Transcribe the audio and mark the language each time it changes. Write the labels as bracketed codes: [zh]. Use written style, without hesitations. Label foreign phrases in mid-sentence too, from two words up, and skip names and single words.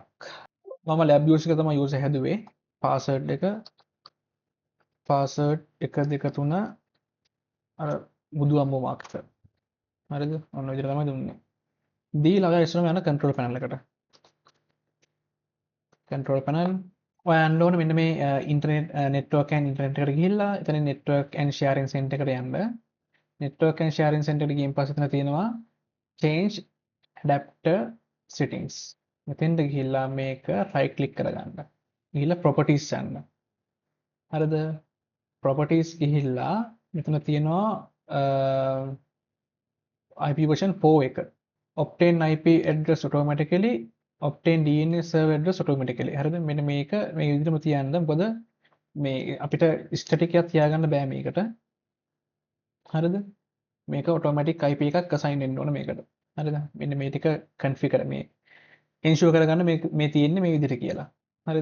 [si] මම [en] lab use [si] එක තමයි user හැදුවේ. password 1 2 3 අර බුදු අම්මෝ මාක් එක. හරිද? ඔන්න ඔය විදිහට තමයි දුන්නේ. දීලා ඔයා ඉස්සරහම යන [en] control panel [si] එකට. [en] control panel [si] ඔයා යන්න ඕන මෙන්න මේ [en] internet network and internet [si] එකට ගිහිල්ලා එතන [en] network and sharing center [si] එකට යන්න. [en] network and sharing center [si] එකට ගිහින් පස්සේ එතන තියෙනවා [en] change adapter settings. [si] මෙතෙන්ට ගිහිල්ලා මේක [en] right click [si] කරගන්න. ගිහිල්ලා properties යන්න. හරිද? properties ගිහිල්ලා මෙතන තියෙනවා [en] IP version 4 [si] එක. [en] obtain IP address automatically obtain DNS server address automatically. [si] හරිද? මෙන්න මේක මේ විදිහටම තියන්න. මොකද මේ අපිට static එකක් තියාගන්න බෑ මේකට. හරිද? මේක [en] automatic IP [si] එකක් assign වෙන්න ඕන මේකට. හරිද? මෙන්න මේ ටික configure මේ ensure කරගන්න මේ තියෙන්නේ මේ විදිහට කියලා. හරිද?